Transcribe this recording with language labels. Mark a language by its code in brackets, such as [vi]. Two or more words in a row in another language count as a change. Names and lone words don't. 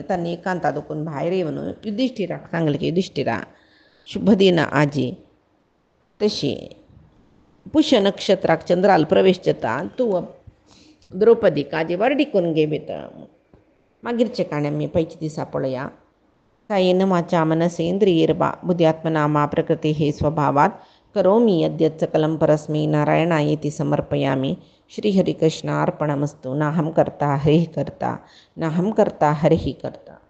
[kok] तांणी एकांतां दुखून भायर येवन युधिष्ठिराक सांगलें की युधिष्ठिरा शुभ दिन आजी तशी पुष्य नक्षत्राक चंद्राल प्रवेश जाता तूं द्रौपदीक आजी वारडी करून घेत. मागीरचे काणे आमी पयचे दिसा पळया. [sa] कायेन वाचा मनसेंद्रियैर्वा बुद्ध्यात्मना मा प्रकृते हे स्वभावात करोमि यद्यत् सकलं परस्मै नारायणायेति समर्पयामि. श्रीहरिकृष्णार्पणमस्तु. नाहं कर्ता हरिः कर्ता नाहं कर्ता हरिः कर्ता.